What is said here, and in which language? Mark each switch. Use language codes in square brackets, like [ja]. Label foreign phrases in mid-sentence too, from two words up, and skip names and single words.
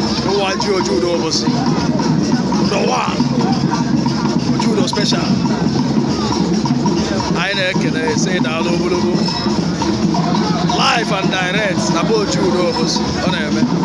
[ig] Ụwa ji Ojudo ụbọchị. Ụdọ wa. Ojudo special. Anyị na-ekele, sị daalụ ogologo. [en] Live and direct [ig] na be Ojudo ụbọchị. Ọ na-eme.